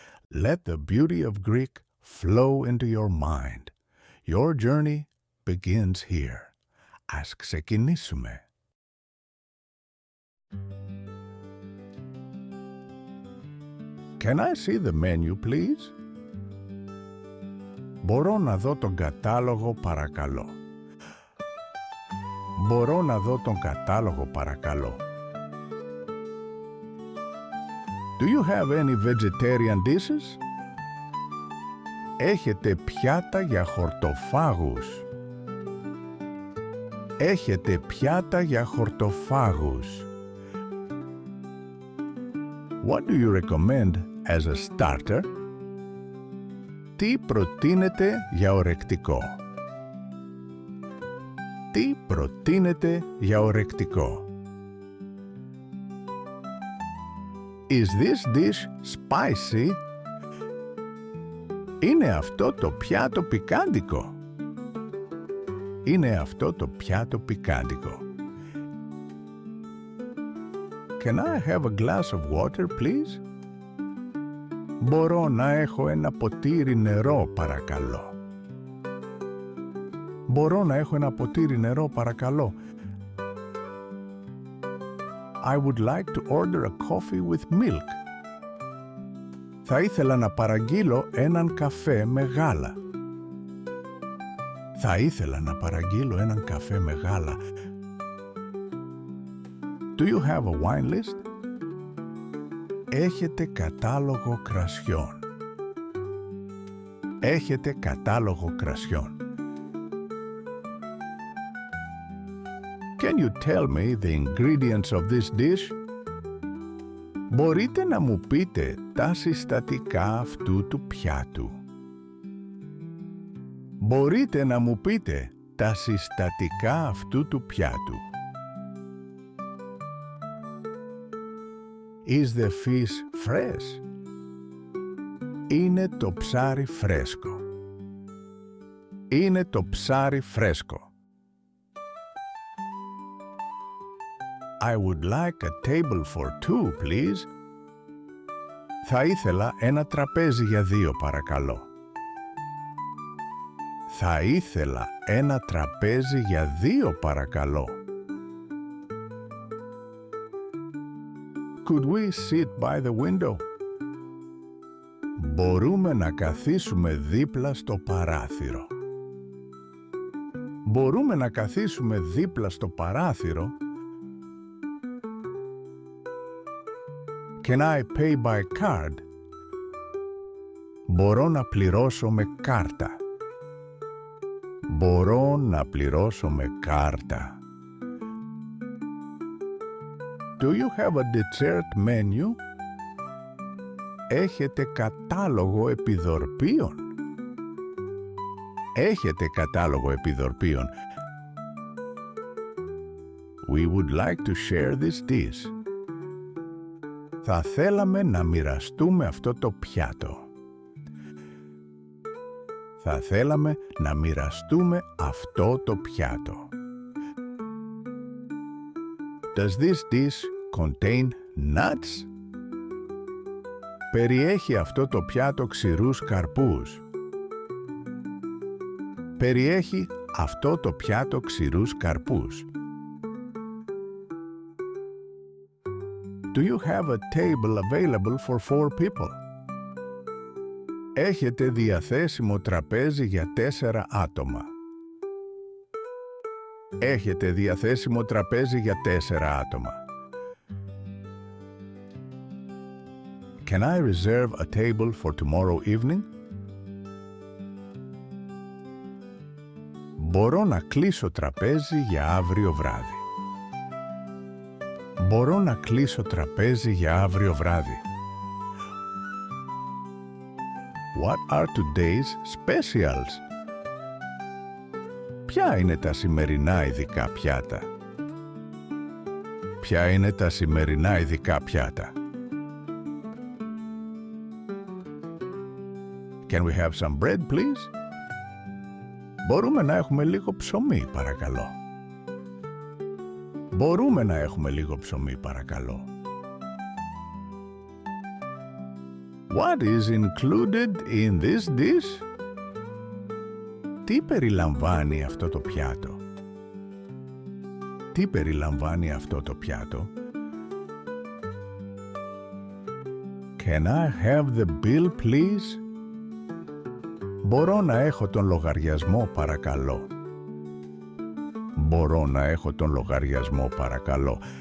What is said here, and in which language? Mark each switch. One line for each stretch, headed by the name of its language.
English: Let the beauty of Greek flow into your mind. Your journey begins here.
Greek: Ας ξεκινήσουμε.
English: Can I see the menu, please?
Greek: Μπορώ να δω τον κατάλογο, παρακαλώ. Μπορώ να δω τον κατάλογο, παρακαλώ.
English: Do you have any vegetarian dishes?
Greek: Έχετε πιάτα για χορτοφάγους. Έχετε πιάτα για χορτοφάγους.
English: What do you recommend as a starter?
Greek: Τι προτείνετε για ορεκτικό? Τι προτείνετε για ορεκτικό?
English: Is this dish spicy?
Greek: Είναι αυτό το πιάτο πικάντικο. Είναι αυτό το πιάτο πικάντικο.
English: Can I have a glass of water, please?
Greek: Μπορώ να έχω ένα ποτήρι νερό, παρακαλώ. Μπορώ να έχω ένα ποτήρι νερό, παρακαλώ.
English: I would like to order a coffee with milk.
Greek: Θα ήθελα να παραγγείλω έναν καφέ με γάλα. Θα ήθελα να παραγγείλω έναν καφέ με γάλα.
English: Do you have a wine list?
Greek: Έχετε κατάλογο κρασιών. Έχετε κατάλογο κρασιών.
English: Can you tell me the ingredients of this dish?
Greek: Μπορείτε να μου πείτε τα συστατικά αυτού του πιάτου. Μπορείτε να μου πείτε τα συστατικά αυτού του πιάτου.
English: Is the fish fresh?
Greek: Είναι το ψάρι φρέσκο. Είναι το ψάρι φρέσκο.
English: I would like a table for two, please.
Greek: Θα ήθελα ένα τραπέζι για δύο, παρακαλώ. Θα ήθελα ένα τραπέζι για δύο, παρακαλώ.
English: Could we sit by the window?
Greek: Μπορούμε να καθίσουμε δίπλα στο παράθυρο. Μπορούμε να καθίσουμε δίπλα στο παράθυρο.
English: Can I pay by card?
Greek: Μπορώ να πληρώσω με κάρτα. Μπορώ να πληρώσω με κάρτα.
English: Do you have a dessert menu?
Greek: Έχετε κατάλογο επιδορπίων. Έχετε κατάλογο επιδορπίων.
English: We would like to share this dish.
Greek: Θα θέλαμε να μοιραστούμε αυτό το πιάτο. Θα θέλαμε να μοιραστούμε αυτό το πιάτο.
English: Does this dish contain nuts?
Greek: Περιέχει αυτό το πιάτο ξηρούς καρπούς. Περιέχει αυτό το πιάτο ξηρούς καρπούς.
English: Do you have a table available for 4 people?
Greek: Έχετε διαθέσιμο τραπέζι για 4 άτομα. Έχετε διαθέσιμο τραπέζι για 4 άτομα.
English: Can I reserve a table for tomorrow evening?
Greek: Μπορώ να κλείσω τραπέζι για αύριο βράδυ. Μπορώ να κλείσω τραπέζι για αύριο βράδυ.
English: What are today's specials?
Greek: Ποια είναι τα σημερινά ειδικά πιάτα? Ποια είναι τα σημερινά ειδικά πιάτα?
English: Can we have some bread, please?
Greek: Μπορούμε να έχουμε λίγο ψωμί, παρακαλώ. Μπορούμε να έχουμε λίγο ψωμί, παρακαλώ.
English: What is included in this dish?
Greek: Τι περιλαμβάνει αυτό το πιάτο? Τι περιλαμβάνει αυτό το πιάτο?
English: Can I have the bill, please?
Greek: Μπορώ να έχω τον λογαριασμό, παρακαλώ. Μπορώ να έχω τον λογαριασμό, παρακαλώ.